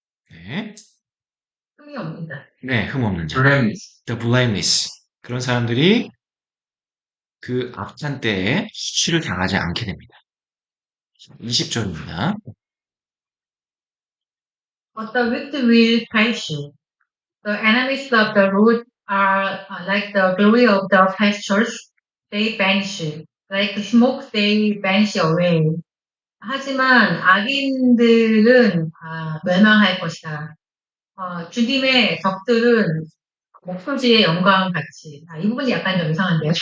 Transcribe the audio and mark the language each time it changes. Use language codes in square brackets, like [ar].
[ko] 네. 없습니다. 네, 흠없는 자. [en] blameless. The blameless. [ko] 그런 사람들이 그 악한 때에 수치를 당하지 않게 됩니다. 20절입니다. [en] But the wicked will perish. The enemies of the Lord are like the glory of the pastures. They vanish. Like smoke, they vanish away. [ko] 하지만 악인들은 멸망할 것이다. 주님의 적들은 목표지의 영광 같이. 이 부분이 약간 좀 이상한데요.